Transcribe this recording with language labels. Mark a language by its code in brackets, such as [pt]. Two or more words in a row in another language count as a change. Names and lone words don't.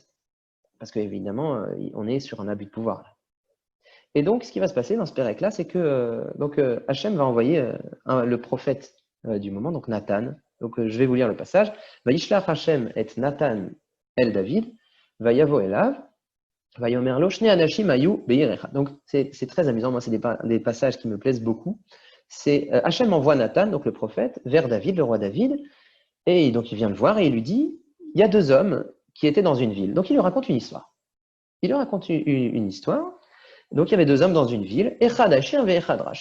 [fr] Parce qu'évidemment, on est sur un abus de pouvoir. Là. Et donc, ce qui va se passer dans ce pérec-là, c'est que Hachem va envoyer le prophète du moment, donc Nathan. Donc, je vais vous lire le passage. [he] וישלח ה' את נתן אל דוד ויבא אליו ויאמר לו שני אנשים היו בעיר אחת. [fr] Donc, c'est très amusant. Moi, c'est des passages qui me plaisent beaucoup. C'est Hachem envoie Nathan, donc le prophète, vers David, le roi David, et donc il vient le voir et il lui dit, il y a 2 hommes qui étaient dans une ville. Donc il lui raconte une histoire. Il lui raconte une histoire. Donc il y avait 2 hommes dans une ville, [he] אחד עשיר ואחד רש.